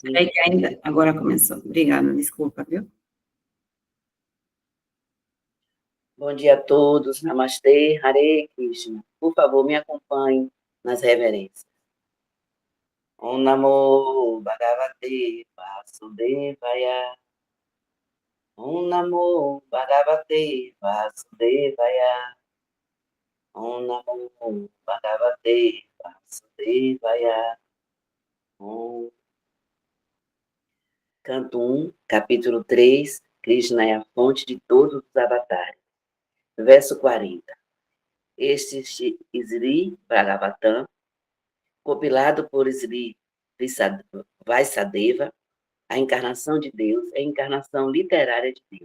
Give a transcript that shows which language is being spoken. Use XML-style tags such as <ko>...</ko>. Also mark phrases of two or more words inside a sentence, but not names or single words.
<pt>Peraí que ainda, agora começou. Obrigada, desculpa, viu? Bom dia a todos. Namastê, Hare Krishna. Por favor, me acompanhe nas reverências.</pt> <sa>Om Namo Bhagavate Vasudevaya. Om Namo Bhagavate Vasudevaya. Om Namo Bhagavate Vasudevaya. Om.</sa> <pt>Canto 1, capítulo 3, Krishna é a fonte de todos os avatares. Verso 40. Este Sri Bhagavatam, compilado por Sri Vaisadeva, a encarnação de Deus é a encarnação literária de Deus.</pt>